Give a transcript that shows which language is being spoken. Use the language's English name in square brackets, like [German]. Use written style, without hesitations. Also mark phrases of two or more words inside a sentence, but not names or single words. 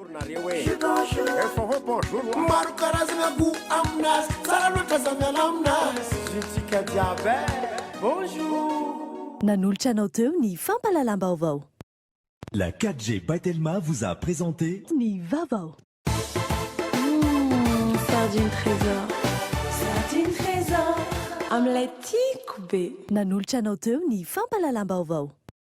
[Malagasy] maro karazagna go aminazy tsara loatra za miala aminazy zitsika jiaby bonjour nanolotra anao teo ny fampalalam-baovao. [French] La 4G by Telma vous a présenté [Malagasy] Ni Vavao. Sardine trésor. Sardine trésor. Omelette Koubé. Nanolotra anao teo ny fampalalam-baovao.